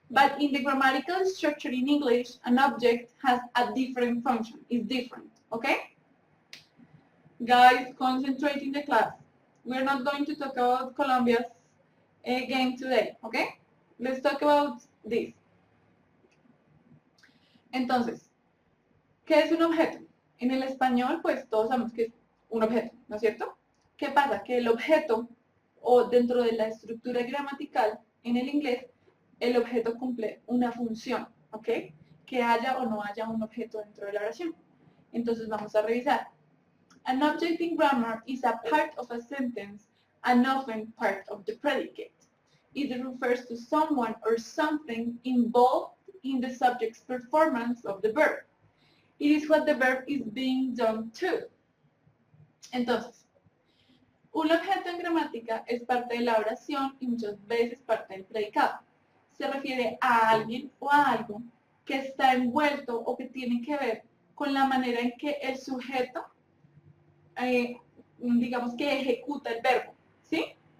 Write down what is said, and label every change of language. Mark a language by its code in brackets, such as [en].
[en] But in the grammatical structure in English, an object has a different function, it's different, okay? Guys, concentrate in the class. We're not going to talk about Colombia's game today, okay? Let's talk about this. [es] Entonces, ¿qué es un objeto? En el español, pues todos sabemos que es un objeto, ¿no es cierto? ¿Qué pasa? Que el objeto, o dentro de la estructura gramatical, en el inglés, el objeto cumple una función, ¿ok? Que haya o no haya un objeto dentro de la oración. Entonces vamos a revisar. [en] An object in grammar is a part of a sentence and often part of the predicate. It refers to someone or something involved in the subject's performance of the verb. It is what the verb is being done to. [es] Entonces, un objeto en gramática es parte de la oración y muchas veces parte del predicado. Se refiere a alguien o a algo que está envuelto o que tiene que ver con la manera en que el sujeto, digamos que ejecuta el verbo, ¿sí?